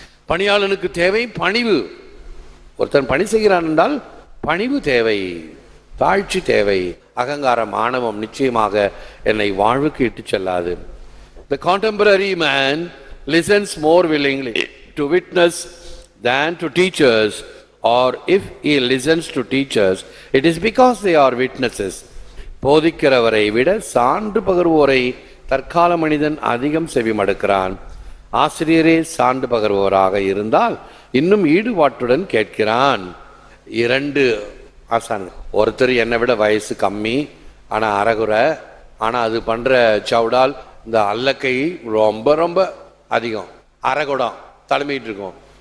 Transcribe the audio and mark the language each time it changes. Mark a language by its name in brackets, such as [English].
[Tamil] பணியாளனுக்கு தேவை பணிவு. ஒருத்தன் பணி செய்கிறான் என்றால் பணிவு தேவை, தாழ்ச்சி தேவை. அகங்காரம், ஆணவம் நிச்சயமாக என்னை வாழ்வுக்கு இட்டு செல்லாது. [English] The contemporary man listens more willingly to witness than to teachers, or if he listens to teachers, it is because they are witnesses. [Tamil] போதிக்கிறவரை விட சான்று பகர்வோரை தற்கால மனிதன் அதிகம் செவி மடுக்கிறான். ஆசிரியரே சான்று பகர்வோராக இருந்தால் இன்னும் ஈடுபாட்டுடன் கேட்கிறான். 2 ஆசான்கள். ஒருத்தர் என்னை விட வயசு கம்மி, ஆனால் அறகுறை, ஆனால் அது பண்ணுற சவுடால் இந்த அல்லக்கை ரொம்ப ரொம்ப அதிகம், அரைகுடம் தலைமையிட்டு இருக்கும்.